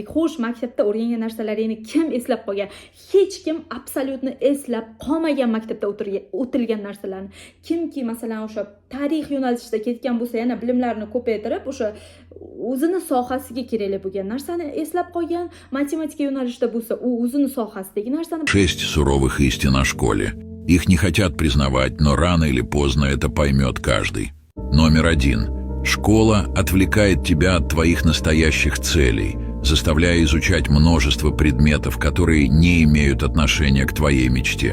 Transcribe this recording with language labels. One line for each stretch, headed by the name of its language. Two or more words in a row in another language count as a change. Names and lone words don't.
Uzbek: Xo'sh, maktabda o'rgangan narsalaringni kim eslab qolgan? Hech kim absolyutni eslab qolmagan maktabda o'tilgan narsalarni. Kimki masalan o'sha tarix yo'nalishida ketgan bo'lsa, yana bilimlarini ko'paytirib, o'sha o'zini sohasiga kerakli bo'lgan narsani eslab qolgan, matematika yo'nalishida bo'lsa, u o'zini sohasidagi narsani
Russian: 6 суровых истин о школе. Их не хотят признавать, но рано или поздно это поймет каждый. Номер 1. Школа отвлекает тебя от твоих настоящих целей, заставляя изучать множество предметов, которые не имеют отношения к твоей мечте.